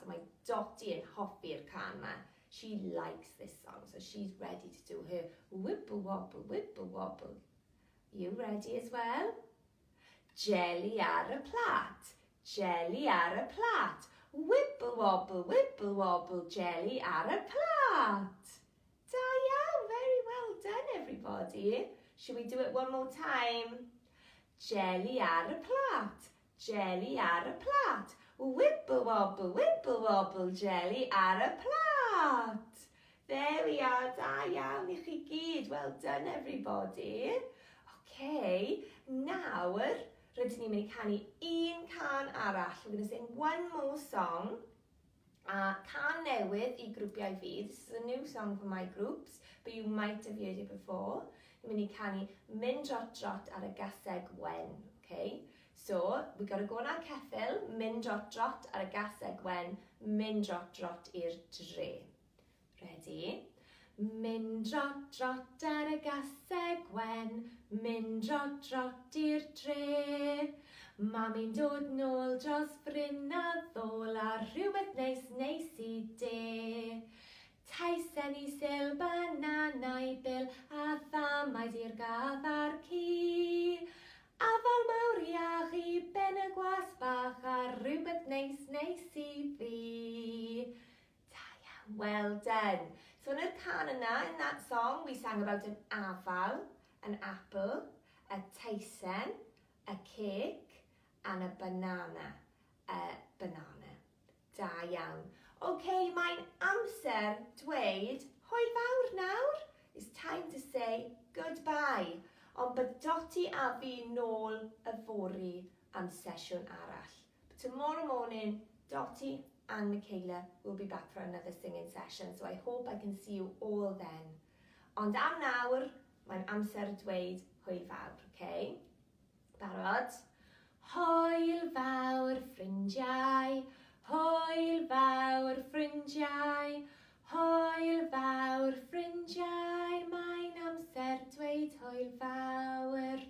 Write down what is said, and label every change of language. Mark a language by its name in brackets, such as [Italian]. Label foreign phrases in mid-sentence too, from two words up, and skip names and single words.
[English] And my [Welsh] Dotty yn hoffi'r can ma. [English] She likes this song, so she's ready to do her wibble wobble. You ready as well? [Welsh] Jelly ar y plat. Jelly ar y plat. [English] Wibble wobble, [Welsh] jelly ar y plat. Da iawn, [English] very well done everybody. Should we do it one more time? [Welsh] Jelly ar y plat. Jelly ar y plat. [English] Wibble wobble, [Welsh] jelly ar y plat. [English] There we are, [Welsh] da iawn I chi gyd. [English] Well done everybody. [Welsh] Okay, nawr, rydyn ni'n mynd I canu un can arall. [English] We're going to sing one more song. [Welsh] Can newydd I grwpiau fi. [English] This is a new song for my groups, but you might have heard it before. [Welsh] Ni'n mynd I canu mynd drot ar y gaseg wen. [English] Okay? So, we got to go on our [Welsh] ceffyl, mynd drot ar y gaseg wen, mynd drot i'r dre. [English] Ready? [Welsh] Mynd drot ar y gaseg wen, mynd drot i'r dre. Mami'n dod nôl dros bryn a ddôl a rhywbeth neis I de. Taisen I sil bananau bil a ddamaid i'r gathar ci. Afal mawr iach I ben y gwas bach a rhywbeth neis I fi. Da iawn, [English] well done. So in the [Welsh] can yna, [English] in that song, we sang about an afal, an apple, a taisen, a cake, and a banana. [Welsh] Da iawn. Okay, mae'n amser dweud hwyl fawr nawr. [English] It's time to say goodbye. [Welsh] Ond bydd Dotty a fi nôl y fori am sesiwn arall. [English] But tomorrow morning, Dotty and Michaela will be back for another singing session, so I hope I can see you all then. [Welsh] Ond am nawr, mae'n amser dweud hwyl fawr, okay? Barod? Ho! ffrindiau, hwyl fawr ffrindiau, hwyl fawr ffrindiau, mae'n amser dweud hwyl fawr